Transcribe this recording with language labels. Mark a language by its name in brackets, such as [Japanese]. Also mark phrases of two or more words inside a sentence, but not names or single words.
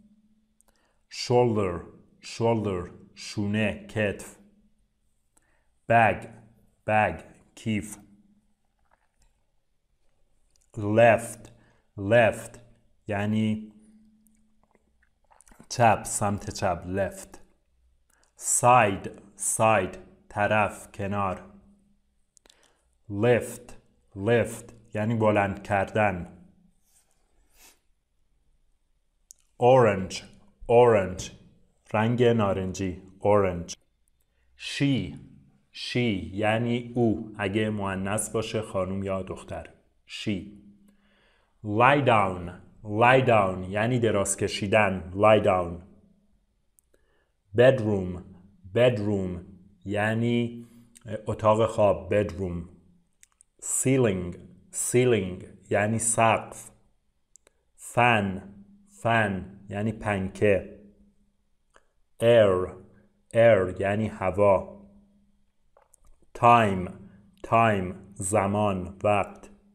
[Persian] shoulder شونه، کتف. bag کیف. left یعنی چپ، سمت چپ. left. side طرف، کنار. lift یعنی بلند کردن. orange رنگ نارنجی. orange. she یعنی او، اگه مؤنث باشه خانم یا دختر. she. [English] lie down [Persian] یعنی دراز کشیدن. [English] lie down. [Persian] bedroom یعنی اتاق خواب. bedroom. ceiling یعنی سقف. fan یعنی پنکه. air یعنی هوا. time زمان وقت.